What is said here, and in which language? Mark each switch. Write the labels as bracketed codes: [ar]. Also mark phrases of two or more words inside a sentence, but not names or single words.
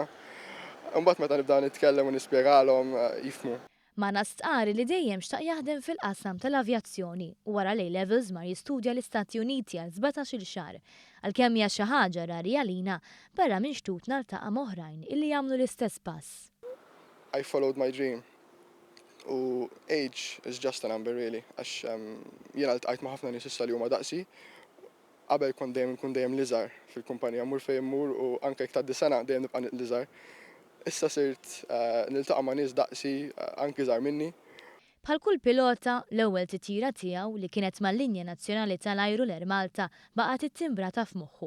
[mt] Imbagħad meta nibda nitkellem u nispjegalhom jifhmu. Ma' nastqari li dejjem xtaq jaħdem fil-qasam tal-avjazzjoni u wara l-A-levels mar jistudja l-Istati Uniti għal 17-il xahar. Għalkemm hija xi ħaġa rari għalina barra minn xtut naltaqa' oħrajn illi jagħmlu l-istess pass. [en] I followed my dream. U age is just a number really, [mt] għax jiena ltqajt ma' ħafna nies issa li huma daqsi. Qabel kun dejjem l-iżgħar fil-kumpanija, mmur fejn immur u anke jekk tgħaddi sena dejjem nibqa' l-iżgħar. Issa sirt niltaqa' ma' nies daqsi anke żgħar minni. Bħal kull pilota, l-ewwel titjira tiegħu li kienet mal-Linja Nazzjonali tal-Ajru l-Air Malta baqgħet ittimbrata f'moħħu.